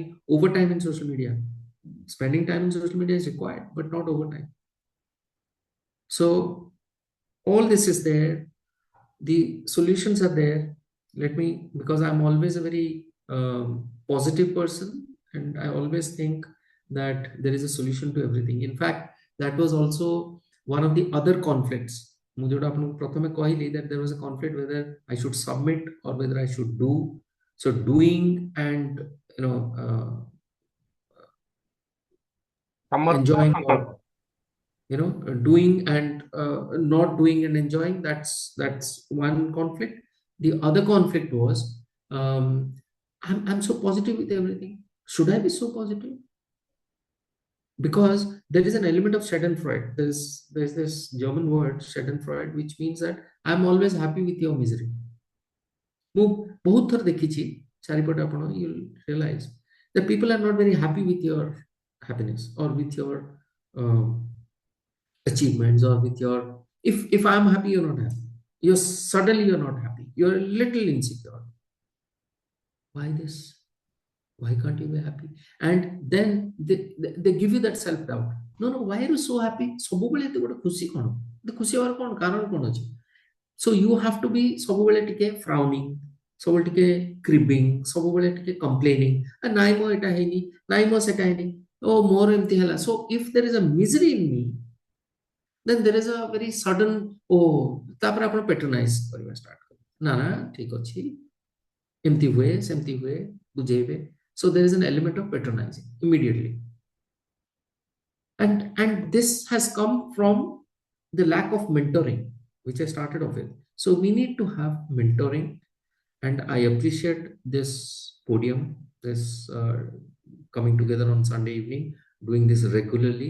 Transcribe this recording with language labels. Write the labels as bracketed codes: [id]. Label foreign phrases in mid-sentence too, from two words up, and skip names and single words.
[en] overtime in social media spending time in social media is required but not overtime so all this is there the solutions are there let me because I'm always a very positive person and I always think that there is a solution to everything in fact that was also one of the other conflicts [or] ମୁ ଯୋଡା ଆପଣ ପ୍ରଥମେ କହିଲି [en] that there was a conflict whether I should submit or whether I should do so doing and you know समर्थ enjoying or संकल्प doing and not doing and enjoying that's one conflict the other conflict was I'm so positive with everything should I be so positive because there is an element of schadenfreude there's this German word schadenfreude which means that I'm always happy with your misery [or] ମୁଁ ବହୁତ ଥର ଦେଖିଛି ଚାରିପଟେ ଆପଣ [en] you realize that people are not very happy with your happiness or with your uh, achievements or with your if I'm happy you're not happy you're suddenly you're not happy you're a little insecure why this? Why can't you be happy? And then they give you that self-doubt. No, no, why are you so happy? [or] ସବୁବେଳେ ଏତେ ଗୋଟେ ଖୁସି କ'ଣ? ଏତେ ଖୁସି ହେବାର କ'ଣ କାରଣ କ'ଣ ଅଛି? [en] So you have to be [or] ସବୁବେଳେ ଟିକେ [en] frowning, [or] ସବୁବେଳେ ଟିକେ [en] cribbing, [or] ସବୁବେଳେ ଟିକେ [en] complaining. [or] ନାଇଁ ମୋ ଏଟା ହେଇନି, ନାଇଁ ମୋ ସେଟା ହେଇନି, ଓ ମୋର ଏମିତି ହେଲା. [en] So if there is a misery in me, then there is a very sudden, [or] ତାପରେ ଆପଣ patronize କରିବା start କରିବେ. ନା ନା ଠିକ ଅଛି, ଏମିତି ହୁଏ, ସେମିତି ହୁଏ, ବୁଝେଇବେ. [en] So there is an element of patronizing immediately. And this has come from the lack of mentoring, which I started off with. So we need to have mentoring, and I appreciate this podium, this coming together on Sunday evening, doing this regularly.